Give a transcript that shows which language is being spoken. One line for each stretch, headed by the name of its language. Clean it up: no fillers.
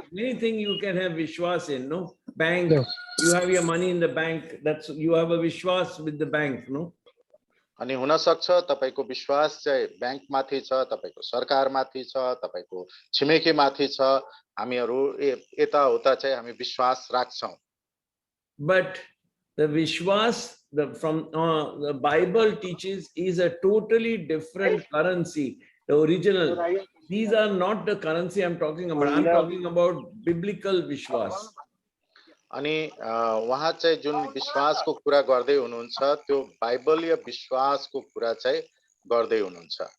English: Anything you can have Vishwas in, no? Bank, Yes. you have your money in the bank. That's you have a Vishwas with the bank, no?
Nepali: अनि हुन सक्छ तपाईको विश्वास चाहिँ bank माथि छ, तपाईको सरकार माथि छ, तपाईको छिमेकी माथि छ। हामीहरु यताउता चाहिँ हामी विश्वास राख्छौं।
English: But the Vishwas from the Bible teaches is a totally different currency, the original. These are not the currency I'm talking about. I'm talking about biblical Vishwas.
Nepali: अनि वहाँ चाहिँ जुन विश्वासको कुरा गर्दै हुनुहुन्छ त्यो बाइबलीय विश्वासको कुरा चाहिँ गर्दै हुनुहुन्छ।